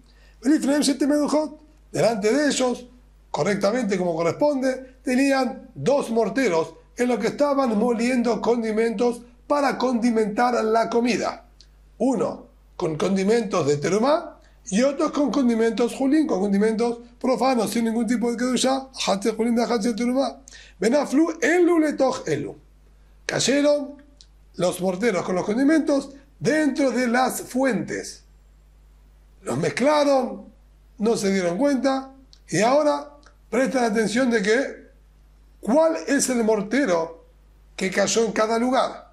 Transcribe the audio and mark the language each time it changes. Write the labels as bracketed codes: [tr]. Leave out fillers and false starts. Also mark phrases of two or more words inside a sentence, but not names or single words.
[es] Delante de ellos, correctamente como corresponde, tenían dos morteros en los que estaban moliendo condimentos para condimentar la comida. Uno con condimentos de terumá y otros con condimentos julín, con condimentos profanos, sin ningún tipo de kedushá, [he] של חולין [es] de [he] של תרומה. ונפלו אלו לתוך אלו. [es] Cayeron los morteros con los condimentos dentro de las fuentes. Los mezclaron, no se dieron cuenta, y ahora prestan atención de que ¿cuál es el mortero que cayó en cada lugar?